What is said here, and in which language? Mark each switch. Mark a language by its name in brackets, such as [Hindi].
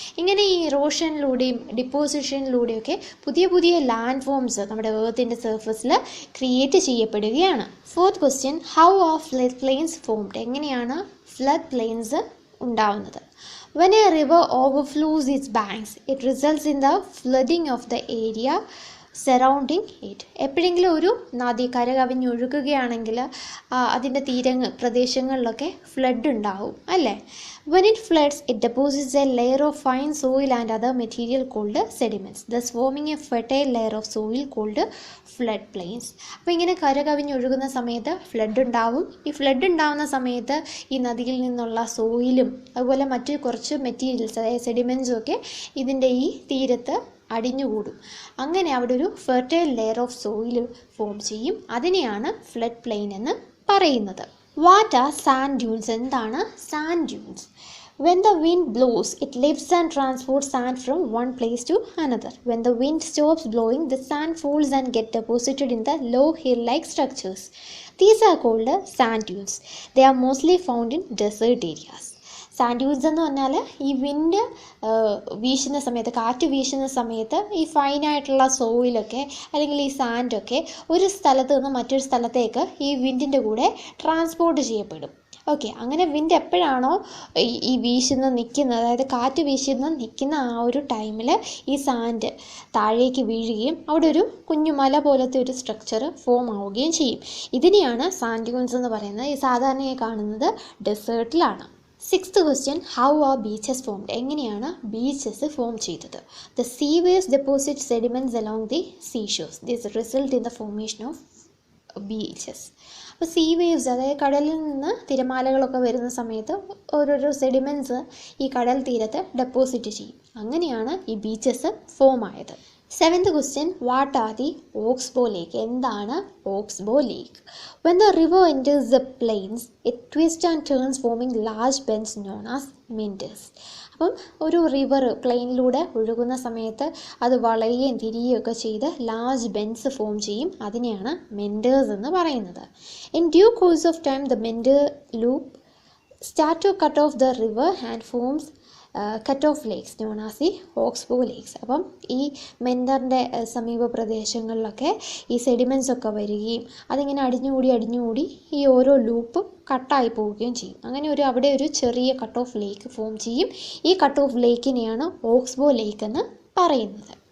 [Malayalam] ഇങ്ങനെ ഈ ഇറോഷനിലൂടെയും ഡിപ്പോസിഷനിലൂടെയൊക്കെ പുതിയ പുതിയ ലാൻഡ് ഫോംസ് നമ്മുടെ എർത്തിൻ്റെ സർഫസിൽ ക്രിയേറ്റ് ചെയ്യപ്പെടുകയാണ്. [English] Fourth question, how are flood plains formed? [Malayalam] എങ്ങനെയാണ് ഫ്ലഡ് പ്ലെയിൻസ് ഉണ്ടാവുന്നത്? [English] When a river overflows its banks, it results in the flooding of the area surrounding it. [Malayalam] എപ്പോഴെങ്കിലും ഒരു നദി കരകവിഞ്ഞൊഴുകുകയാണെങ്കിൽ അതിൻ്റെ പ്രദേശങ്ങളിലൊക്കെ ഫ്ലഡ് ഉണ്ടാവും അല്ലേ? [English] When it floods, it deposits a layer of fine soil and other material called sediments, thus forming a fertile layer of soil called flood plains. [Malayalam] അപ്പോൾ ഇങ്ങനെ കരകവിഞ്ഞൊഴുകുന്ന സമയത്ത് ഫ്ലഡ് ഉണ്ടാവും. ഈ ഫ്ലഡ് ഉണ്ടാവുന്ന സമയത്ത് ഈ നദിയിൽ നിന്നുള്ള സോയിലും അതുപോലെ മറ്റു കുറച്ച് മെറ്റീരിയൽസ്, അതായത് സെഡിമെൻസും ഒക്കെ ഇതിൻ്റെ ഈ തീരത്ത് അടിഞ്ഞുകൂടും. അങ്ങനെ അവിടെ ഒരു fertile layer of soil form ചെയ്യും. അതിനെയാണ് ഫ്ലഡ് പ്ലെയിൻ എന്ന് പറയുന്നത്. [English] What are sand dunes? [Malayalam] എന്താണ് sand dunes? [English] When the wind blows, it lifts and transports sand from one place to another. When the wind stops blowing, the sand falls and gets deposited in the low hill-like structures. These are called sand dunes. They are mostly found in desert areas. [Malayalam] Sand dunes എന്ന് പറഞ്ഞാൽ ഈ wind വീശുന്ന സമയത്ത്, കാറ്റ് വീശുന്ന സമയത്ത് ഈ ഫൈനായിട്ടുള്ള സോയിലൊക്കെ അല്ലെങ്കിൽ ഈ സാൻഡൊക്കെ ഒരു സ്ഥലത്ത് നിന്ന് മറ്റൊരു സ്ഥലത്തേക്ക് ഈ വിൻഡിൻ്റെ കൂടെ ട്രാൻസ്പോർട്ട് ചെയ്യപ്പെടും. ഓക്കെ, അങ്ങനെ വിൻഡ് എപ്പോഴാണോ ഈ നിൽക്കുന്നത്, അതായത് കാറ്റ് നിൽക്കുന്ന ആ ഒരു ടൈമിൽ ഈ സാൻഡ് താഴേക്ക് വീഴുകയും അവിടെ ഒരു കുഞ്ഞു മല പോലത്തെ ഒരു സ്ട്രക്ചർ ഫോം ആവുകയും ചെയ്യും. ഇതിനെയാണ് സാൻഡ് ഡ്യൂൺസ് എന്ന് പറയുന്നത്. ഈ സാധാരണയായി കാണുന്നത് ഡെസേർട്ടിലാണ്. [English] Sixth question, how are beaches formed? [Malayalam] എങ്ങനെയാണ് ബീച്ചസ് ഫോം ചെയ്തത്? [English] The sea waves deposit sediments along the സീഷോസ്. This result in the formation of beaches. [Malayalam] അപ്പോൾ സീ വേവ്സ്, അതായത് കടലിൽ നിന്ന് തിരമാലകളൊക്കെ വരുന്ന സമയത്ത് ഓരോരോ സെഡിമെൻറ്റ്സ് ഈ കടൽ തീരത്ത് ഡെപ്പോസിറ്റ് ചെയ്യും. അങ്ങനെയാണ് ഈ ബീച്ചസ് ഫോം ആയത്. [English] Seventh question, what are the oxbow lake? [Malayalam] എന്താണ് oxbow lake? [English] When the river enters the plains, it twists and turns, forming large bends known as meanders. [Malayalam] അപ്പം ഒരു റിവർ പ്ലെയിനിലൂടെ ഒഴുകുന്ന സമയത്ത് അത് വളയുകയും തിരിയുകയൊക്കെ ചെയ്ത് ലാർജ് ബെൻസ് ഫോം ചെയ്യും. അതിനെയാണ് മെൻഡേഴ്സ് എന്ന് പറയുന്നത്. [English] In due course of time, the meander loop start to cut off the river and forms cut off lakes known as the oxbow lakes. [Malayalam] അപ്പം ഈ മെൻഡറിൻ്റെ സമീപ പ്രദേശങ്ങളിലൊക്കെ ഈ സെഡിമെൻസ് ഒക്കെ വരികയും അതിങ്ങനെ അടിഞ്ഞുകൂടി ഈ ഓരോ ലൂപ്പും കട്ടായി പോവുകയും ചെയ്യും. അങ്ങനെ അവിടെ ഒരു ചെറിയ കട്ട് ഓഫ് ലേക്ക് ഫോം ചെയ്യും. ഈ കട്ട് ഓഫ് ലേക്കിനെയാണ് ഓക്സ്ബോ ലേക്ക് എന്ന് പറയുന്നത്.